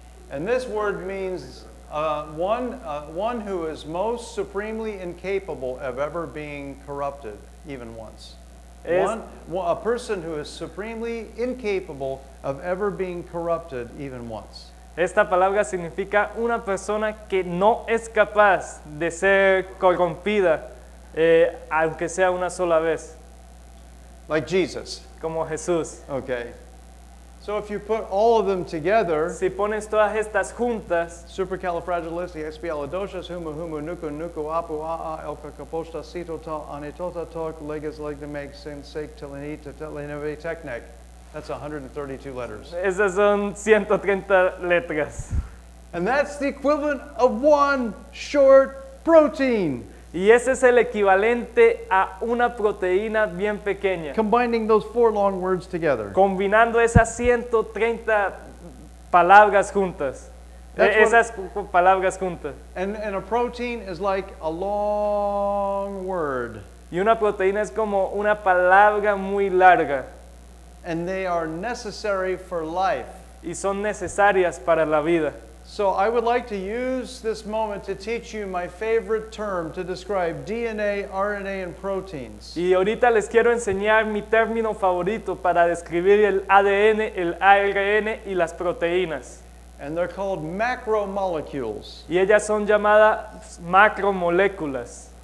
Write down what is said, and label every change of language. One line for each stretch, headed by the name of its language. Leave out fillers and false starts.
English: And this word means one who is most supremely incapable of ever being corrupted, even once. A person who is supremely incapable of ever being corrupted, even once.
Spanish: Esta palabra significa una persona que no es capaz de ser corrompida, aunque sea una sola vez,
English: Like Jesus.
Spanish: como Jesús.
English: Okay. So if you put all of them together,
Spanish: Si pones todas estas juntas, supercalifragilisticexpialidocious, humu humu nuku nuku apu a'a elkakapostacito ta anitotatok leges legdemeg sensek telenita teleneve teknek.
English: That's 132 letters.
Spanish: esas son 130 letras.
English: And that's the equivalent of one short protein.
Spanish: Y ese es el equivalente a una proteína bien pequeña.
English: Combining those 4 long words together.
Spanish: Combinando esas 130 palabras juntas.
English: That's what-
Spanish: Esas palabras juntas.
English: And a protein is like a long word.
Spanish: Y una proteína es como una palabra muy larga.
English: And they are necessary for life.
Spanish: Y son necesarias para la vida.
English: So I would like to use this moment to teach you my favorite term to describe DNA, RNA, and proteins.
Spanish: Y ahorita les quiero enseñar mi término favorito para describir el ADN, el ARN y las proteínas.
English: And they're called macromolecules.
Spanish: Y ellas son llamadas macromoléculas.